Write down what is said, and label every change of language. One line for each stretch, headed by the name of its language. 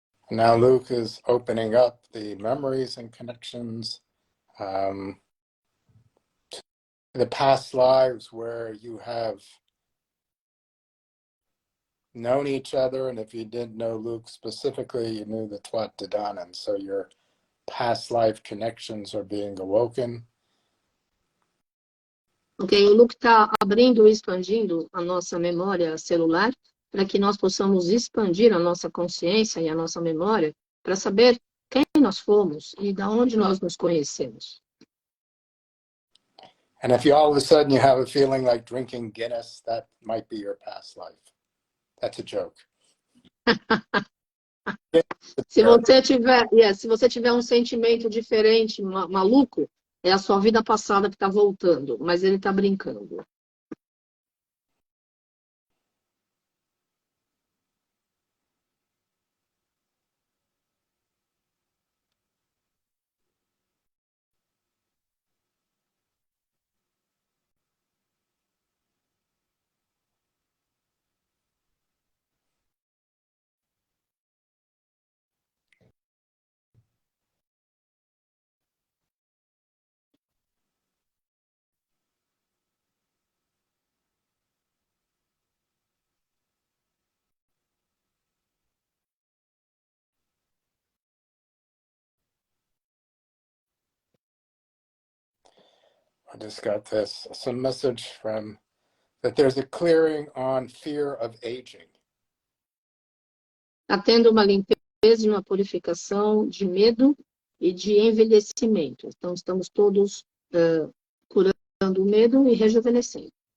English: Now Lugh is opening up the memories and connections to the past lives where you have known each other, and if you didn't know Lugh specifically, you knew the Tuat Dedanan, so your past life connections are being awoken.
Portuguese: Ok, o Lugh está abrindo e expandindo a nossa memória celular para que nós possamos expandir a nossa consciência e a nossa memória para saber quem nós fomos e de onde nós nos conhecemos.
English: And if you all of a sudden you have a feeling like drinking Guinness, that might be your past life. That's a joke.
Portuguese: Se você tiver um sentimento diferente, maluco, é a sua vida passada que está voltando, mas ele está brincando.
English: I just got this, some message from, that there's a clearing on fear of aging.
Portuguese: Está tendo uma limpeza e uma purificação de medo e de envelhecimento. Então, estamos todos curando o medo e rejuvenescendo.